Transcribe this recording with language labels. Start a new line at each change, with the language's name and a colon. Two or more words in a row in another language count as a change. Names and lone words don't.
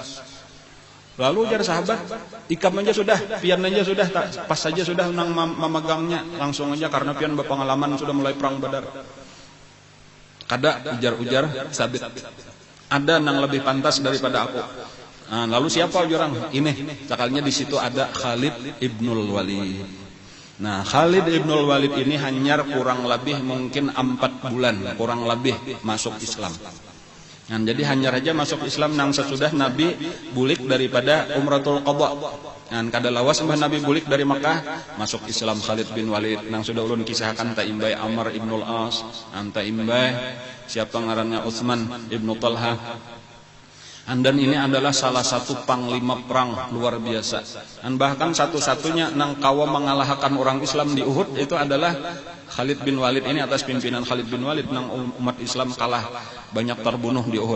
Banjar: Lalu ujar sahabat, ikam aja sudah, pian aja sudah, pas saja sudah nang memegangnya, langsung aja karena pian berpengalaman sudah mulai perang Badar. Kada ujar Sabit, ada nang lebih pantas daripada aku. Lalu siapa ujar ini? Sekalinya di situ ada Khalid ibnul Walid. Nah, Khalid ibnul Walid ini hanya kurang lebih mungkin 4 bulan, kurang lebih masuk Islam. Jadi hanya raja masuk Islam nang sesudah Nabi bulik daripada Umratul Qadha. Kada lawas mbah Nabi bulik dari Makkah masuk Islam Khalid bin Walid nang sudah ulun kisahkan ta imbai Amr ibnul As, ta imbai siapa ngarannya Utsman ibnu Talha.
Indonesian: Dan ini adalah salah satu panglima perang luar biasa.
Banjar: Dan bahkan satu-satunya nang kawa mengalahkan orang Islam di Uhud itu adalah Khalid bin Walid ini, atas pimpinan Khalid bin Walid nang umat Islam kalah banyak terbunuh di Uhud.